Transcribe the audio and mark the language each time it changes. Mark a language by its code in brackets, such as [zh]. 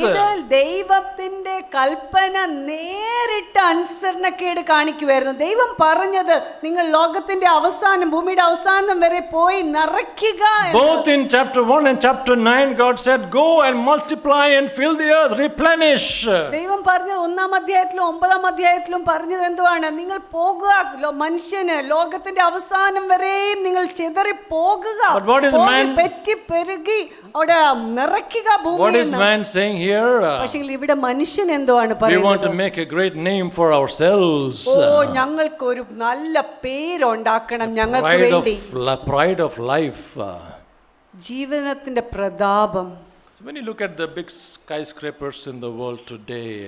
[ml] ഇത് ദൈവത്തിന്റെ കൽപ്പന നേരിട്ട് അനുസരണക്കേട് കാണിക്കുവായിരുന്നു. ദൈവം പറഞ്ഞത് നിങ്ങൾ ലോകത്തിന്റെ അവസാനം, ഭൂമിയുടെ അവസാനം വരെ പോയി നിറയ്ക്കുക. [en] Both in chapter 1 and chapter 9, God said, go and multiply and fill the earth, replenish. [ml] ദൈവം പറഞ്ഞത് 1 അധ്യായത്തിലും 9 അധ്യായത്തിലും പറഞ്ഞത് എന്തുവാണ്? നിങ്ങൾ പോകുക, മനുഷ്യന് ലോകത്തിന്റെ അവസാനം വരെയും നിങ്ങൾ ചിതറി പോകുക, പെറ്റി പെരുകി അവിടെ നിറയ്ക്കുക ഭൂമിയെ. [en] What is man saying here? [ml] പക്ഷേ ഇവിടെ മനുഷ്യൻ എന്തുവാണ് [en] We [ml] പറയുന്നത്? [en] want to make a great name for ourselves. [ml] ഞങ്ങൾക്ക് ഒരു നല്ല പേരുണ്ടാക്കണം, ഞങ്ങൾക്ക് വേണ്ടി. [en] Pride of life. [ml] ജീവനത്തിന്റെ പ്രതാപം. [en] So when you look at the big skyscrapers in the world today,